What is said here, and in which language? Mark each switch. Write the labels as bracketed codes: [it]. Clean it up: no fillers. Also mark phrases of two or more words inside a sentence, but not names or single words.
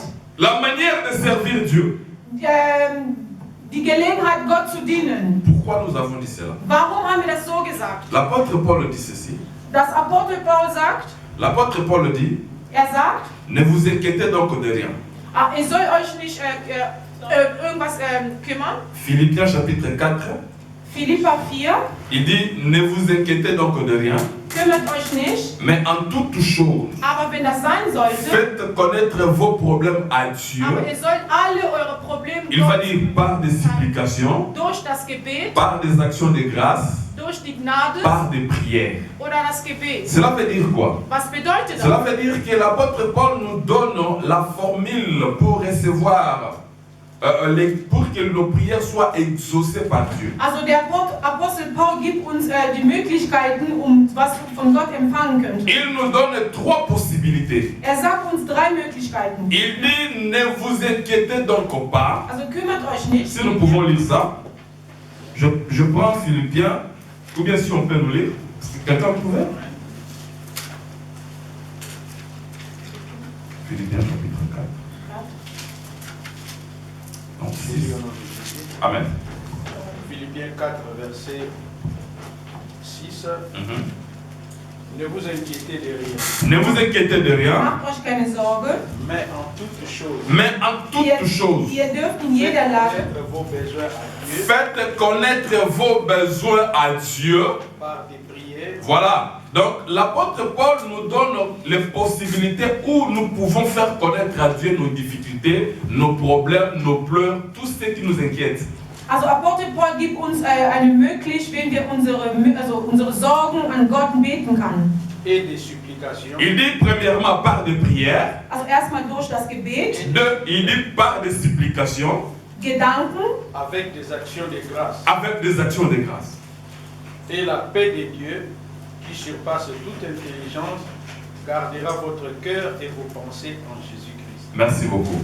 [fr] La manière de servir Dieu. [de] Die Gelegenheit, Gott zu dienen. [fr] Pourquoi nous avons dit cela? [de] Warum haben wir das so gesagt? [fr] L'apôtre Paul dit ceci. [de] Das Apostel Paul sagt. [fr] L'apôtre Paul dit. [de] Sagt. [fr] Ne vous inquiétez donc de rien. [de] Ihr sollt euch nicht irgendwas kümmern. [fr] Philippiens chapitre 4. [de] Philippa 4. [fr] Il dit ne vous inquiétez donc de rien. [de] Kümmert euch nicht. [fr] Mais en toute chose. [de] Aber wenn das sein sollte. [fr] Faites connaître vos problèmes à Dieu. [de] Aber ihr sollt alle eure Probleme. [fr] Il va dire par des supplications. [de] Durch das Gebet. [fr] Par des actions de grâce. [de] Durch die Gnade. [fr] Par des prières. [de] Oder das Gebet. [fr] Cela veut dire quoi? [de] Was bedeutet das? [fr] Cela veut dire que l'apôtre Paul nous donne la formule pour recevoir. Pour que nos prières soient exaucées par Dieu. [de] Also der Apostel Paul gibt uns die Möglichkeiten, was von Gott empfangen können. [fr] Il nous donne 3 possibilités. [de] Sagt uns 3 Möglichkeiten. [fr] Il dit ne vous inquiétez donc pas. [de] Also kümmert euch nicht. [fr] Si nous pouvons lire ça, je prends Philippiens, ou bien si on peut nous lire. Quelqu'un pouvait? Philippiens chapitre 4. Donc, 6. Amen. Philippiens 4, verset 6. Ne vous inquiétez de rien. Ne vous inquiétez de rien. [de] Macht euch keine Sorge. [fr] Mais en toutes choses. Mais en toutes choses. [de] Ihr dürft in jeder Lage. [fr] Faites connaître vos besoins à Dieu. Par des prières. Voilà. Donc l'apôtre Paul nous donne les possibilités où nous pouvons faire connaître à Dieu nos difficultés, nos problèmes, nos pleurs, tout ce qui nous inquiète. [de] Also Apostel Paul gibt uns eine Möglichkeit, wenn wir unsere Sorgen an Gott beten kann. [fr] Et des supplications. Il dit premièrement par des prières. [de] Also erstmal durch das Gebet. [fr] Deux, il dit par des supplications. [de] Gedanken. [fr] Avec des actions de grâce. Avec des actions de grâce. Et la paix de Dieu, qui surpasse toute intelligence, gardera votre cœur et vos pensées en Jésus-Christ. Merci beaucoup.